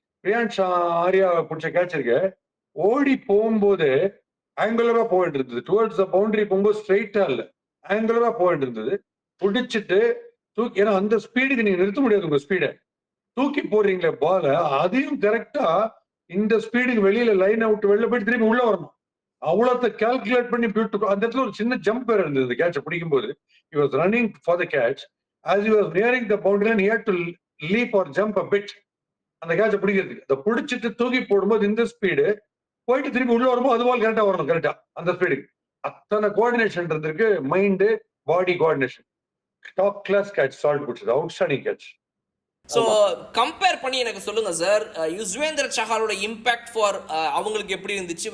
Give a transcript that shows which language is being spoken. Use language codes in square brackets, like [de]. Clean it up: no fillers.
[ta] பிரியான்ஷ் ஆரியா பிடிச்ச கேட்ச் இருக்கு, ஓடி போகும்போது ஆங்குலரா போயிட்டு இருந்தது, [en] towards the boundary [ta] போகும்போது ஸ்ட்ரெயிட்டா இல்ல, ஆங்குலரா போயிட்டு இருந்தது. பிடிச்சிட்டு தூக்கி, ஏன்னா அந்த ஸ்பீடுக்கு நீங்க நிறுத்த முடியாது, உங்க ஸ்பீடை தூக்கி போடுறீங்களே பால, அதையும் கரெக்டா இந்த ஸ்பீடுக்கு வெளியில லைன் அவுட் வெளில போயிட்டு திரும்பி உள்ள வரணும். அவ்வளோத்த கால்குலேட் பண்ணி பியூட்டிஃபுல். அந்த இடத்துல ஒரு சின்ன ஜம்ப் வேற இருந்தது. இந்த கேட்சை பிடிக்கும் போது [en] he was running for the catch, as he was nearing the boundary and he had to leap or jump a bit [ta] அந்த கேட்சை பிடிக்கிறதுக்கு. அதை பிடிச்சிட்டு தூக்கி போடும்போது இந்த ஸ்பீடு போயிட்டு திரும்பி உள்ள வரும்போது அது போல் கரெக்டா வரணும், கரெக்டா அந்த ஸ்பீடுக்கு. அத்தனை கோஆர்டினேஷன் இருக்கு, mind body coordination. Top class catch salt பிடிச்சது, அவுட்ஸ்டாண்டிங் கேட்ச். ஸோ கம்பேர் பண்ணி எனக்கு சொல்லுங்க சார், யுஸ்வேந்திர சஹாலோட இம்பாக்ட் ஃபார் அவங்களுக்கு எப்படி இருந்துச்சு?